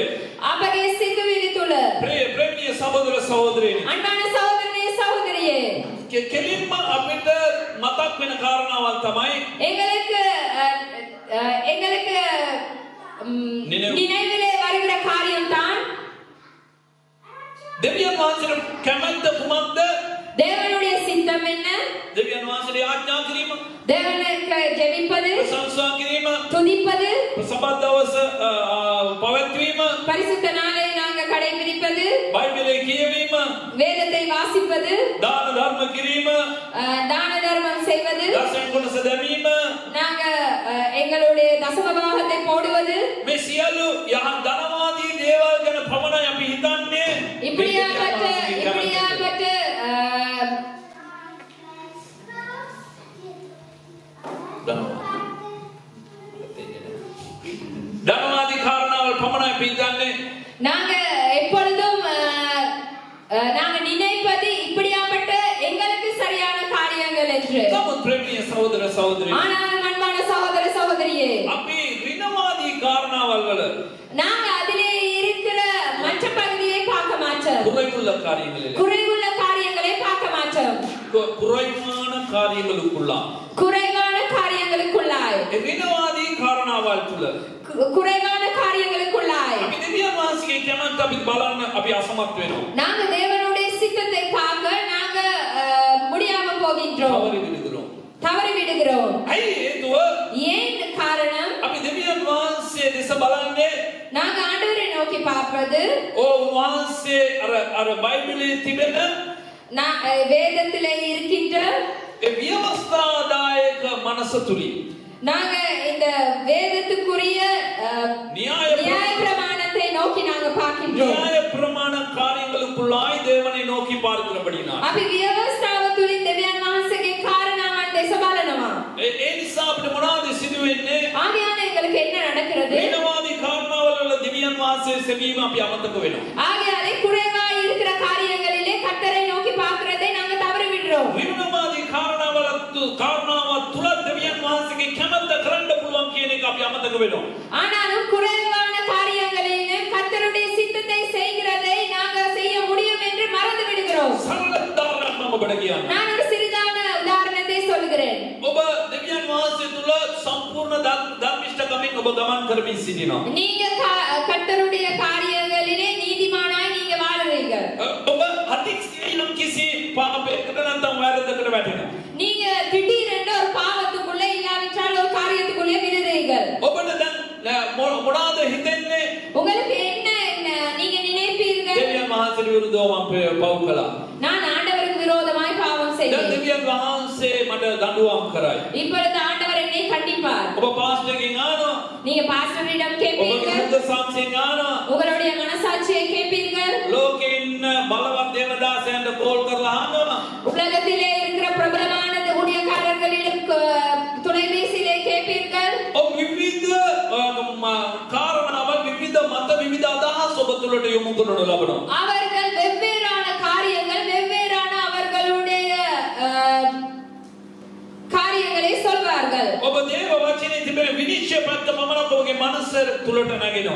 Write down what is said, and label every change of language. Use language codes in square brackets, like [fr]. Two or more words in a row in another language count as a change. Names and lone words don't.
[si] අපගේ සිතුවිලි තුල ප්‍රේමණීය සහෝදර සහෝදරියනි අන්නාන සහෝදරනේ සහෝදරියේ කෙලින්ම අපිට මතක් වෙන කාරණාවල් තමයි [ta] எங்களுக்கு நினைவிலே வருகிற காரியம் தான் [si] දෙවියන් වහන්සේට කැමැත්ත කුමක්ද? [ta] தேவனுடைய சித்தம் என்ன? [si] දෙවියන් වහන්සේගේ ආඥා කිරීම, [ta] தேவனுக்கு ஜெபிப்பது, [si] ප්‍රශංසා කිරීම, [ta] துதிப்பது, [si] සබත් දවස පවත්වීම, [ta] பரிசுத்த நாளை நாங்க கடைபிடிப்பது, [si] බයිබලයේ කියවීම, [ta] வேதத்தை வாசிப்பது, [si] දාන ධර්ම කිරීම, [ta] தான தர்மம் செய்வது, [si] දසම් කුණස දැමීම, [ta] நாங்க எங்களுடைய தசமபாகத்தை போடுவது, [si] මේ සියලු යහ ධනවාදී දේවල් ගැන පමණයි අපි හිතන්නේ. [ta] இப்படியாப்பட்ட [si] ධනවාදී කාරණාවල් පමණයි අපි හිතන්නේ. [ta] நாங்க எப்பொழுதும் நாங்க நினைப்பது இப்படியாப்பட்ட எங்களுக்கு சரியான காரியங்கள் என்று. [si] නමුත් ප්‍රේමීය සහෝදර සහෝදරි, [ta] ஆனால் அன்பான சகோதர சகோதரியே, [si] අපි ඍණවාදී කාරණාවල් වල [ta] நாங்க அதிலே இருக்கிற மற்ற பகுதியை பார்க்க மாட்டோம். குறைவுள்ள காரியங்களில் குறைவுள்ள காரியங்களை பார்க்க மாட்டோம். குறைவான காரியங்களுக்குள்ளா குறைவான காரியங்களுக்குள்ளாய் [si] ඍණවාදී කාරණාවල් තුල [ta] குறைவான காரியங்களுக்குள்ளாய் [si] අපි දෙවියන් වහන්සේගේ කැමැත්ත අපි බලන්න අපි අසමත් වෙනවා. [ta] நாங்க தேவனுடைய சித்தத்தை பார்க்க நாங்க முடியாம போகின்றோம், தவறி விடுகிறோம். [si] ඇයි හේතුව? [ta] ஏன் காரணம்? [si] අපි දෙවියන් වහන්සේ දෙස බලන්නේ [ta] நாங்க ஆண்டவரை நோக்கி பார்ப்பது [si] වහන්සේ අර බයිබලයේ තිබෙන [ta] வேதத்திலே இருக்கின்ற [si] ඒ ව්‍යවස්ථාදායක මනස තුලින් [ta] நாங்க இந்த வேதத்துக்குரிய நியாய பிரமாணத்தை நோக்கி நாங்க பார்க்கின்றோம். நியாய பிரமாண காரியங்களுக்குள்ளாய் தேவனை நோக்கி பார்க்கிறபடினால் [si] අපි ව්‍යවස්ථාව තුලින් දෙවියන් වහන්සේගේ කාරණාවන් දෙස බලනවා. ඒ නිසා අපිට මොනවද සිදු වෙන්නේ? [ta] ஆகையால எங்களுக்கு என்ன நடக்கிறது? [si] ඍණවාදී කාරණාවල වල දෙවියන් වහන්සේ සෙවීම අපි අමතක වෙනවා. [ta] ஆகையால குறைவாய் இருக்கிற காரியங்களிலே கர்த்தரை நோக்கி பார்க்கிறதை நாங்க தவற விடுறோம். [si] ඍණවාදී කාරණාවල තුල දෙවියන් වහන්සේගේ කැමැත්ත කරන්න පුළුවන් කියන එක අපි අමතක වෙනවා. [ta] ஆனாலும் குறைவான காரியங்களிலே கர்த்தருடைய சித்தத்தை செய்கிறதை நாங்க செய்ய முடியும் என்று மறந்து விடுகிறோம். [si] සරල උදාහරණයක් මම ඔබට කියන්නම්. [ta] நான் ஒரு சிறிதான உதாரணத்தை சொல்கிறேன். [si] ඔබ දෙවියන් වහන්සේ තුල සම්පූර්ණ ධර්මිෂ්ඨකමින් ඔබ ගමන් කරමින් සිටිනවා. [ta] நீங்க கர்த்தருடைய காரியங்களிலே நீதிமானாய் நீங்க வாழ்றீங்க. [si] ඔබ අතිශයින් කිසි පාපයකට නැත්නම් වැරද්දකට වැටෙනවා. [ta] நீங்க திடீரென்று ஒரு பாவத்துக்குள்ள இல்லாவிட்டால் ஒரு காரியத்துக்குள்ளே விழுறீர்கள். [si] ඔබට දැන් මොනවාද හිතෙන්නේ? [ta] உங்களுக்கு என்ன நீங்க நினைப்பீர்கள்? [si] දෙවියන් වහන්සේට විරුද්ධව මම පව් කළා. [ta] நான் ஆண்டவருக்கு விரோதமாய் பாவம் [si] දැන් [ta] செய்தேன். [si] දෙවියන් වහන්සේ මට දඬුවම් කරයි. [ta] இப்பொழுது ஆண்டவர் என்னை கண்டிப்பார். [si] ඔබ පාස්ටර්ගෙන් අහනවා. [ta] நீங்க பாஸ்டரிடம் [si] ඔබගේ [ta] கேட்பீர்கள். [si] හෘද සාක්ෂියෙන් අහනවා. [ta] உங்களுடைய மனசாட்சியை கேட்பீர்கள். [si] ලෝකේ ඉන්න බලවත් දේවදාසයන්ට කෝල් කරලා අහනවා. [ta] உலகத்திலே இருக்கிற பிரபலமான ஊழியக்காரர்களிடம் தொலைபேசியிலே கேட்பீர்கள். [si] ඔබ විවිධ කාරණාවල් විවිධ මත විවිධ අදහස් ඔබ තුළට යොමු කරනු ලබනවා. [ta] அவர்கள் வெவ்வேறான காரியங்கள் வெவ்வேறான அவர்களுடைய காரியங்களை சொல்வார்கள். [si] ඔබ දේව වචනේ තිබෙන විනිශ්චය පැත්ත පමණක් ඔබගේ මනස තුළට නැගෙනවා.